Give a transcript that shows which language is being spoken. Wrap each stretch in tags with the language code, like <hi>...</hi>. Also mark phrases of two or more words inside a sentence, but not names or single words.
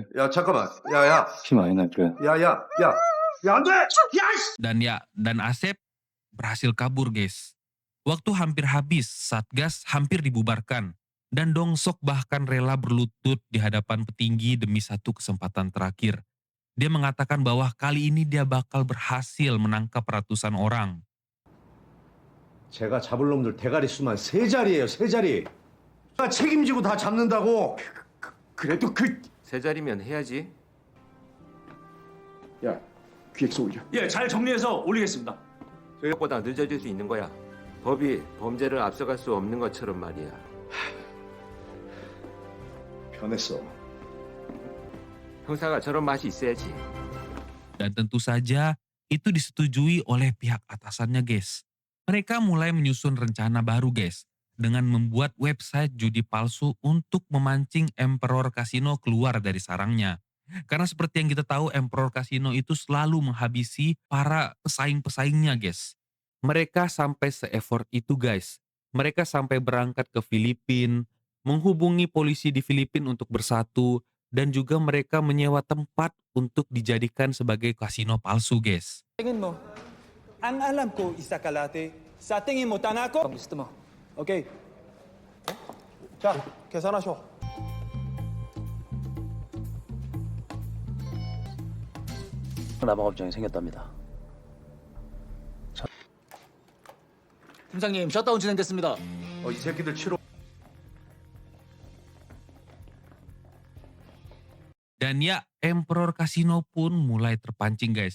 <ko>야 잠깐만. 야야. 피 많이 날 거야. 야야. 야. 야 안 돼.</ko> <id>Dan Asep berhasil kabur, guys. Waktu hampir habis, Satgas hampir dibubarkan. Dan Dong-sok bahkan rela berlutut di hadapan petinggi demi satu kesempatan terakhir. Dia mengatakan bahwa kali ini dia bakal berhasil menangkap ratusan orang.</id> <ko>제가 잡을 놈들 대가리 수만 3자리예요. 3자리. 나 책임지고 다 잡는다고. 그래도 세 자리면 해야지. 야, 기획서 올려. 예, 잘 정리해서 올리겠습니다. 생각보다 늦어질 수 있는 거야. 법이 범죄를 앞서갈 수 없는 것처럼 말이야. 변했어. 형사가 저런 맛이 있어야지.</ko> <id>Dan tentu saja itu disetujui oleh pihak atasannya, guys. Mereka mulai menyusun rencana baru, guys. Dengan membuat website judi palsu untuk memancing Emperor Casino keluar dari sarangnya. Karena seperti yang kita tahu, Emperor Casino itu selalu menghabisi para pesaing-pesaingnya, guys. Mereka sampai se-effort itu, guys. Mereka sampai berangkat ke Filipina, menghubungi polisi di Filipina untuk bersatu, dan juga mereka menyewa tempat untuk dijadikan sebagai kasino palsu, guys.</id> <tl>tingin mo, ang alam ko isa kalate, sa tingin mo tanga ko? Gusto mo.</tl> <ko>오케이. 자, 계산하쇼. 남아업장이 생겼답니다. 팀장님, 셧다운 진행됐습니다. 이 새끼들 치료.</ko> <id>Dan ya, Emperor Casino pun mulai terpancing, guys.</id>